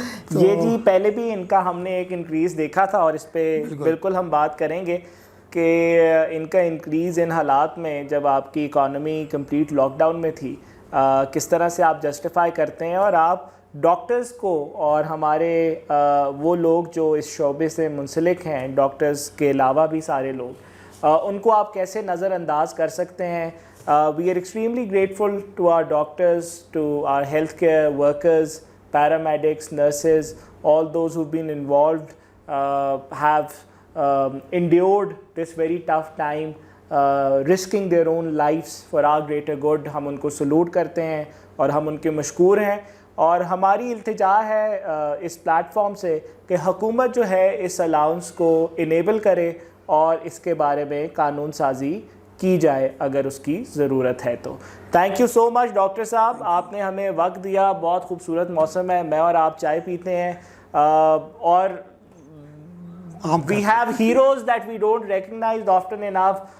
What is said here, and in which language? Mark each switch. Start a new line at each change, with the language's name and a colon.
Urdu: یہ جی پہلے بھی ان کا ہم نے ایک انکریز دیکھا تھا، اور اس پہ بالکل ہم بات کریں گے کہ ان کا انکریز ان حالات میں جب آپ کی اکانومی کمپلیٹ لاک ڈاؤن میں تھی کس طرح سے آپ جسٹیفائی کرتے ہیں، اور آپ ڈاکٹرز کو اور ہمارے وہ لوگ جو اس شعبے سے منسلک ہیں، ڈاکٹرز کے علاوہ بھی سارے لوگ، ان کو آپ کیسے نظر انداز کر سکتے ہیں.
English: We are extremely grateful to our doctors, to our healthcare workers, paramedics, nurses, all those who've been involved, have endured this very tough time, risking their own lives for our greater good.
Urdu: ہم ان کو salute کرتے ہیں اور ہم ان کے مشکور ہیں، اور ہماری التجا ہے اس پلیٹ فارم سے کہ حکومت جو ہے اس الاؤنس کو انیبل کرے اور اس کے بارے میں قانون سازی کی جائے اگر اس کی ضرورت ہے تو.
English: thank you so much
Urdu: doctor صاحب، آپ نے ہمیں وقت دیا. بہت خوبصورت موسم ہے، میں اور آپ چائے پیتے ہیں، اور
English: We have heroes that we don't recognize often enough.